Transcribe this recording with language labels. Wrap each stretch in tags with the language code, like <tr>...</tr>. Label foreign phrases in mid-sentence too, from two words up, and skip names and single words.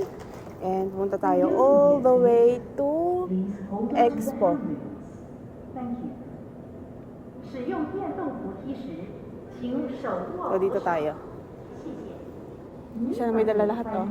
<tl>And pumunta tayo</tl> <en>all the way to Expo.</en> <zh>使用电动扶梯时，请手握</zh> <tl>So, dito tayo. Siya na may dala lahat, oh.</tl>